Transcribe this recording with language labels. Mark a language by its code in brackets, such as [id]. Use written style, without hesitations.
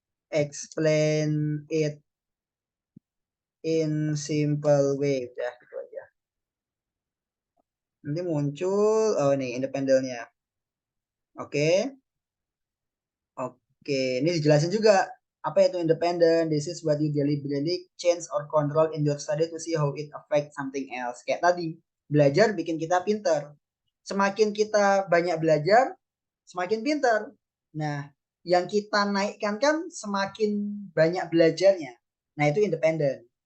[en] Explain it in simple way. [id] Udah gitu aja. Nanti muncul, oh ini independennya. Oke. Oke, ini dijelasin juga apa itu independent. [en] This is what you deliberately change or control in your study to see how it affect something else. [id] Kayak tadi, belajar bikin kita pinter. Semakin kita banyak belajar, semakin pinter. Nah, yang kita naikkan kan semakin banyak belajarnya. Nah, itu independen.